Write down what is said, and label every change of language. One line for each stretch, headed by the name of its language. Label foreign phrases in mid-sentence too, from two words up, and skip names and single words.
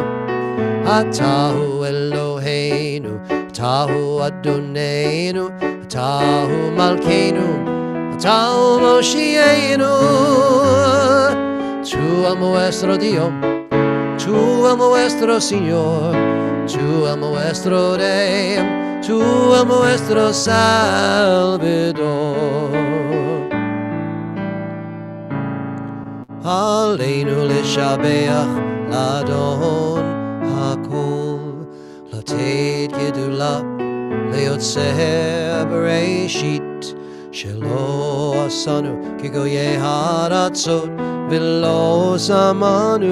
Hebrew: אתה הוא אלוהינו, אתה הוא אדונינו, אתה הוא מלכנו, אתה הוא מושיענו.
Spanish: Tu a nuestro Dios, tu a nuestro Señor, tu a nuestro Rey, tu a nuestro Salvador.
Hebrew: עלינו לשבח לאדון הכל, לתת גדולה ליוצר בראשית, שלא עשנו כגויי הארצות, ולא שמנו